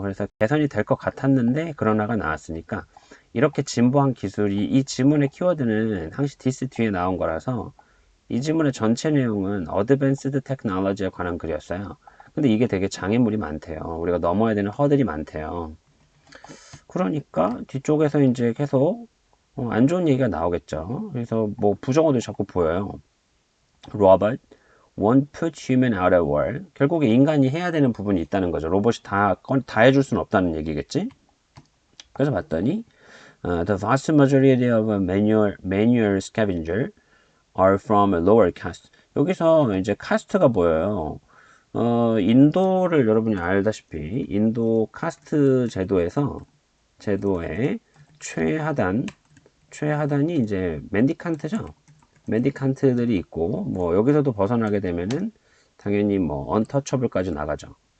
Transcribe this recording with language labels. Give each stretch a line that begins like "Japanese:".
Korean: 그래서 개선이 될 것 같았는데 그러나가 나왔으니까 이렇게 진보한 기술이 이 지문의 키워드는 항시 디스 뒤에 나온 거라서 이 지문의 전체 내용은 어드밴스드 테크놀로지에 관한 글이었어요. 근데 이게 되게 장애물이 많대요. 우리가 넘어야 되는 허들이 많대요. 그러니까 뒤쪽에서 이제 계속 안 좋은 얘기가 나오겠죠. 그래서 뭐 부정어도 자꾸 보여요.
English: Robot won't put human out of work.
Korean: 결국에 인간이 해야 되는 부분이 있다는 거죠. 로봇이 다 해줄 수는 없다는 얘기겠지. 그래서 봤더니
English: the vast majority of manual scavenger are from a lower caste.
Korean: 여기서 이제 카스트가 보여요. 인도를 여러분이 알다시피 인도 카스트 제도의 최하단이 이제 맨디칸트죠. 맨디칸트들이 있고 뭐 여기서도 벗어나게 되면은 당연히 뭐 언터처블까지 나가죠.